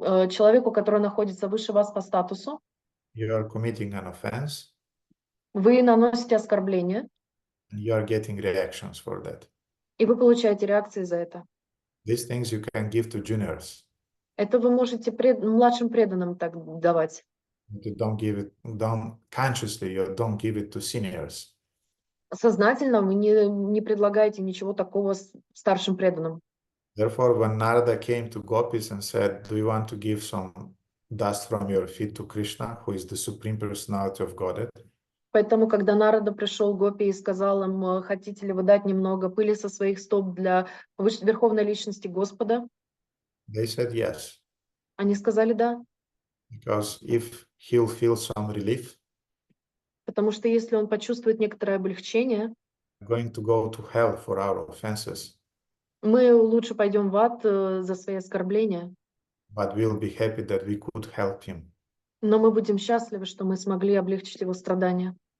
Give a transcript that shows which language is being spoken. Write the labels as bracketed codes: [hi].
[ru] человеку, который находится выше вас по статусу, [en] you are committing an offense [ru] вы наносите оскорбление, [en] and you are getting reactions for that. [ru] и вы получаете реакции за это. [en] These things you can give to juniors. [ru] Это вы можете младшим преданным так давать. [en] You don't consciously, you don't give it to seniors. [ru] Сознательно вы не предлагаете ничего такого старшим преданным. [en] Therefore, when Narada came to gopis and said, do you want to give some dust from your feet to Krishna, who is the Supreme Personality of Godhead? [ru] Поэтому, когда Нарада пришел к Гопи и сказал им, хотите ли вы дать немного пыли со своих стоп для Верховной Личности Господа, [en] They said yes. [ru] они сказали да. [en] Because if he'll feel some relief, [ru] Потому что если он почувствует некоторое облегчение, [en] going to go to hell for our offenses, [ru] мы лучше пойдем в ад за свои оскорбления. [en] but we'll be happy that we could help him. [ru] Но мы будем счастливы, что мы смогли облегчить его страдания.